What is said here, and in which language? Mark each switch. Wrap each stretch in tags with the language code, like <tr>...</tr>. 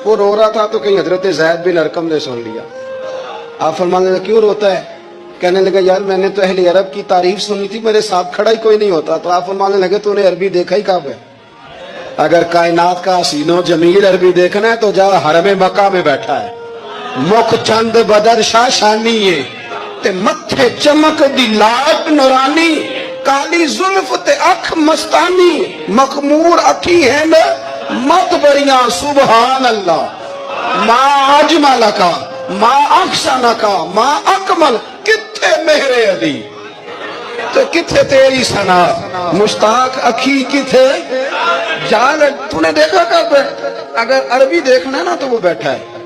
<ur>وہ رو رہا تھا تو کہیں حضرت زید بن ارقم نے سن لیا. آپ فرمانے لگے کیوں روتا ہے؟ کہنے لگا یار میں نے تو اہل عرب کی تعریف سنی تھی، میرے ساتھ کھڑا ہی کوئی نہیں ہوتا. تو آپ فرمانے لگے تو نے عربی دیکھا ہی کب ہے؟ اگر کائنات کا حسین و جمیل عربی دیکھنا ہے تو جا حرم مکہ میں بیٹھا ہے.</ur> <pa>مکھ چند بدر شاہ شانی ہے تے متھے چمک دی لاٹ نورانی، کالی زلف تے اکھ مستانی، مخمور اکھی ہیں مت بریاں سبحان اللہ.</pa> <ar>ما اجمل کا ما احسن کا ما اکمل،</ar> <pa>کتھے مہر علی تو کتھے تیری ثنا، مشتاق اکھی کتھے جان.</pa> <ur>تو نے دیکھا کب ہے؟ اگر عربی دیکھنا ہے نا تو وہ بیٹھا ہے.</ur>